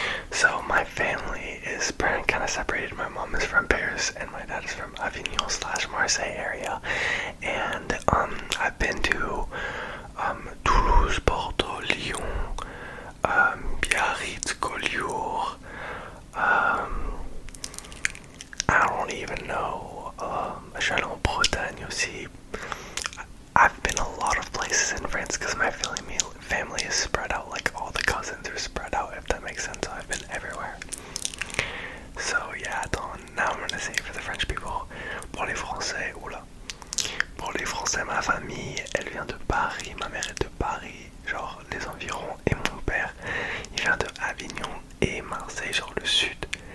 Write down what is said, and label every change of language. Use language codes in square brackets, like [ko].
[en] So my family is kind of separated. My mom is from Paris and my dad is from Avignon / Marseille area. And I've been to Toulouse, Bordeaux, Lyon, Biarritz, Collioure. I don't even know. [fr] Je suis allé en Bretagne aussi. [en] I've been a lot of places in France because my family is spread out, like all the cousins are spread out, if that makes sense. So I've been everywhere. So yeah, now I'm gonna say for the French people, [fr] pour les Français, pour les Français, ma famille, elle vient de Paris, ma mère est de Paris, genre les environs, et mon père, il vient de Avignon et Marseille, genre le sud.